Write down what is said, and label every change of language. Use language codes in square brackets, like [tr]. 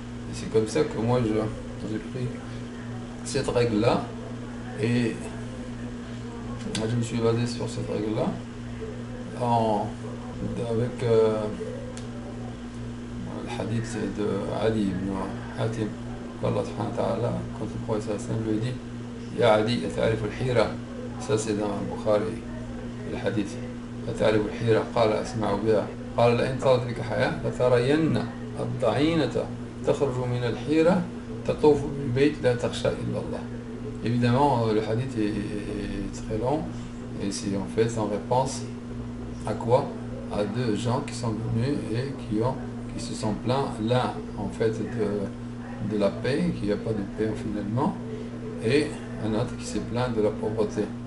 [fr] Et c'est comme ça que moi j'ai pris cette règle-là et je me suis basé sur cette règle-là avec le hadith de Ali ibn Hatim. Allah subhanahu wa ta'ala, quand le prophète lui dit [ar] Ya Ali, ta'arif al-hira, [fr] ça c'est dans Bukhari, le hadith. [ar] تعرف الحيرة قال أسمع بها قال لئن طالت بك حياة لترين الضعينة تخرج من الحيرة تطوف بالبيت لا تخشى إلا الله. [fr] Évidemment, le hadith est très long et c'est en fait en réponse à quoi? À deux gens qui sont venus et qui se sont plaints, l'un en fait de la paix, qu'il n'y a pas de paix finalement, et un autre qui s'est plaint de la pauvreté.